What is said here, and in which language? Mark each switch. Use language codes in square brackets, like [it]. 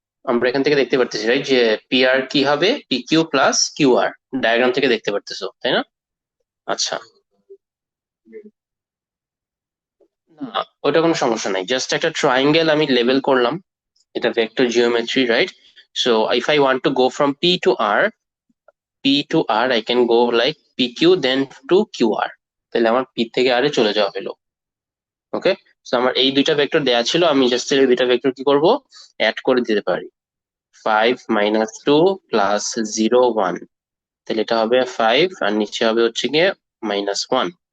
[bn] আমরা এখান থেকে দেখতে পারতেছি, রাইট, যে PR কি হবে? PQ plus QR। ডায়াগ্রাম থেকে দেখতে পারতেছো, তাই না? আচ্ছা, না, ওটা কোনো সমস্যা নাই, জাস্ট একটা ট্রায়াঙ্গেল আমি লেবেল করলাম, এটা vector geometry, right? [en] So if I want to go from P to R, I can go like PQ then to QR। [bn] তাহলে আমার P থেকে R এ চলে যাওয়া হলো। ওকে, তো আমার এই দুইটা ভেক্টর দেয়া ছিল, আমি জাস্ট এই দুইটা ভেক্টর কি করব? অ্যাড করে দিতে পারি। 5 - 2 প্লাস 0 1। তাহলে এটা হবে 5 আর নিচে হবে হচ্ছে গিয়ে -1।